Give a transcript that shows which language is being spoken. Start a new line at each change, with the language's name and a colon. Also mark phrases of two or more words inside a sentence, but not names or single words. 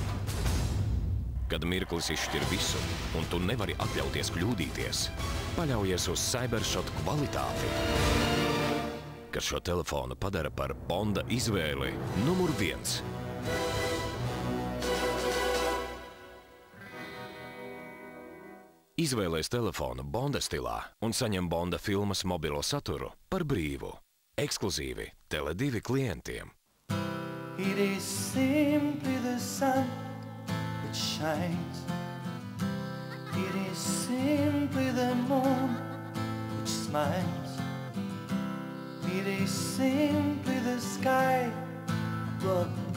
Latvian: Kad mirklis izšķir visu, un tu nevari atļauties kļūdīties, paļaujies uz Cybershot kvalitāti, kas šo telefonu padara par Bonda izvēli numur 1. Izvēlēs telefonu Bonda stilā un saņem Bonda filmas mobilo saturu par brīvu. Ekskluzīvi Tele2 klientiem.
English: It is simply the sun that shines. It is simply the moon which smiles. It is simply the sky above.